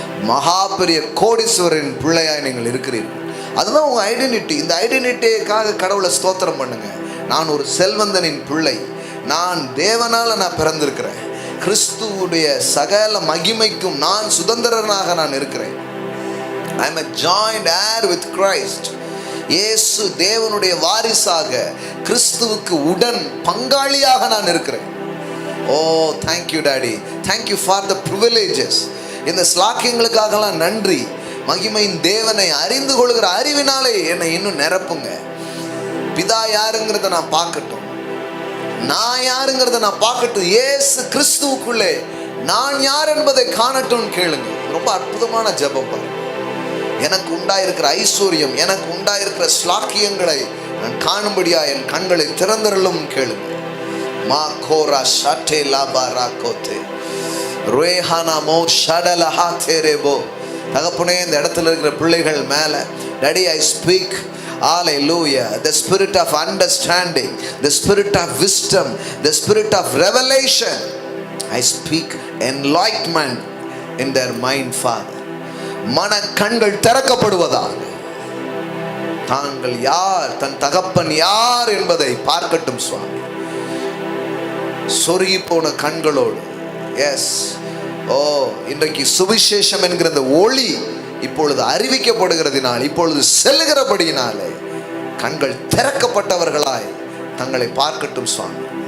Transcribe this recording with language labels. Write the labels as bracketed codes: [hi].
[ta] மகா பெரிய கோடீஸ்வரின் பிள்ளையாய் நீங்கள் இருக்கிறீர்கள். அதுதான் உங்கள் ஐடென்டிட்டி. இந்த ஐடென்டிட்டிக்காக கடவுளை ஸ்தோத்திரம் பண்ணுங்க. நான் ஒரு செல்வந்தனின் பிள்ளை, நான் தேவனால் நான் பிறந்திருக்கிறேன், கிறிஸ்துவுடைய சகல மகிமைக்கும் நான் சுதந்திரனாக நான் இருக்கிறேன். [en] I am a joint heir with Christ. [ta] இயேசு தேவனுடைய வாரிசாக கிறிஸ்துவுக்கு உடன் பங்காளியாக நான் இருக்கிறேன். [en] Oh, thank you daddy, thank you for the privileges. [ta] இந்த ஸ்லாக்கியங்களுக்காகலாம் நன்றி. மகிமையின் தேவனை அறிந்து கொள்கிற அறிவினாலே என்னை இன்னும் நிரப்புங்க. பிதா யாருங்கிறத நான் பார்க்கட்டும், நான் யாருங்கிறத நான் பார்க்கட்டும். இயேசு கிறிஸ்துவுக்குள்ளே நான் யார் என்பதை காணட்டும் கேளுங்க. ரொம்ப அற்புதமான ஜெபம் பாருங்க. எனக்கு உண்டாயிருக்கிற ஐஸ்வர்யம், எனக்கு உண்டாயிருக்கிற ஸ்லாக்கியங்களை நான் காணும்படியா என் கண்களை திறந்தருளும் கேளுங்க. மா கோரா ஷாட்டே லாபா ராகோதே ரேஹானா மோ ஷடலஹா தேரேபோ. தகப்பனே, இந்த இடத்துல இருக்கிற பிள்ளைகள் மேலே [en] Daddy I speak hallelujah, the spirit of understanding, the spirit of wisdom, the spirit of revelation. I speak enlightenment in their mind, Father. [ta] மன கண்கள் திறக்கப்படுவதாக, தாங்கள் யார், தன் தகப்பன் யார் என்பதை பார்க்கட்டும் சுவாமி. சொருகி போன கண்களோடு, எஸ், ஓ, இன்றைக்கு சுவிசேஷம் என்கிற இந்த ஒளி இப்பொழுது அறிவிக்கப்படுகிறதினால், இப்பொழுது செல்லுகிறபடியினாலே கண்கள் திறக்கப்பட்டவர்களாய் தங்களை பார்க்கட்டும் சுவாமி.